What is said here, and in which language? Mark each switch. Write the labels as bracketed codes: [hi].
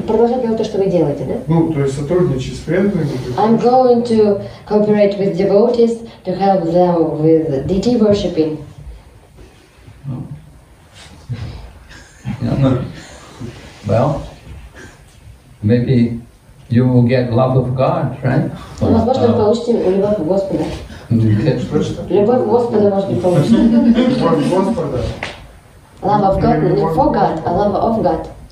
[ru] продолжать делать то, что вы делаете, да? Ну, то есть сотрудничать с преданными. [en] I'm going to cooperate with devotees to help them with deity worshipping. Well, maybe you will get love of God, right? [ru] Возможно, вы получите любовь Господа. Любовь Господа, может быть, получите. Любовь Господа. [en] Love of God, не for God, а love of God.